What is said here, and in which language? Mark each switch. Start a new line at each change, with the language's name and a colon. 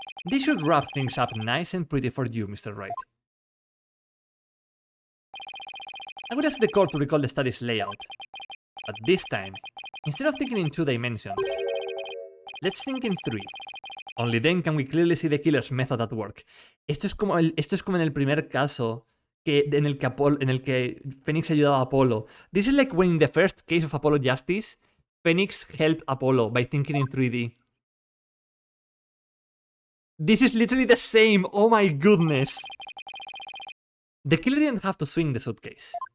English: This should wrap things up nice and pretty for you, Mr. Wright. I would ask the court to recall the study's layout. But this time, instead of thinking in 2 dimensions, let's think in 3. Only then can we clearly see the killer's method at work.
Spanish: Esto es como en el primer caso en el que Phoenix ayudaba a Apollo.
English: This is like when in the first case of Apollo Justice, Phoenix helped Apollo by thinking in 3D. This is literally the same. Oh my goodness. The killer didn't have to swing the suitcase.